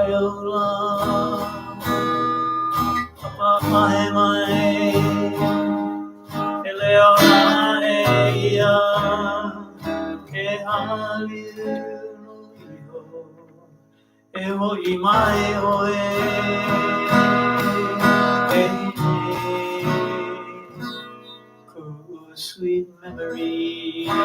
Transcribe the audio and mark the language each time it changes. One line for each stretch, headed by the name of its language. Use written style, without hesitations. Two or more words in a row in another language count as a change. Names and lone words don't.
Hawaiian: la papa mai mai eleo na eia e hali no iho e hoi mai oe
English: sweet memory.